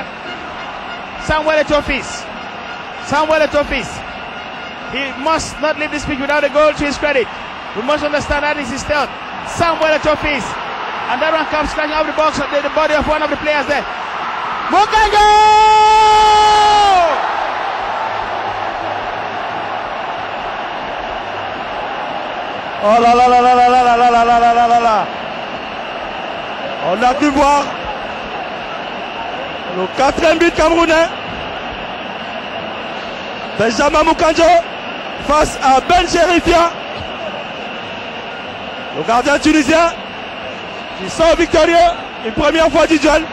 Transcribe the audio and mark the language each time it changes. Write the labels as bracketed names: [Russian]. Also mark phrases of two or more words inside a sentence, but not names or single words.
[English] Samuel Eto'o. He must not leave this pitch without a goal to his credit. We must understand that is his stealth. Samuel Eto'o. And that one comes sliding out of the box of the body of one of the players there. Mukanjo! [French] Oh là là là là là là là là là là là là là. On a pu voir le 4e but camerounais. Benjamin Mukanjo face à Ben Cherifia, le gardien tunisien qui sort victorieux une première fois du duel.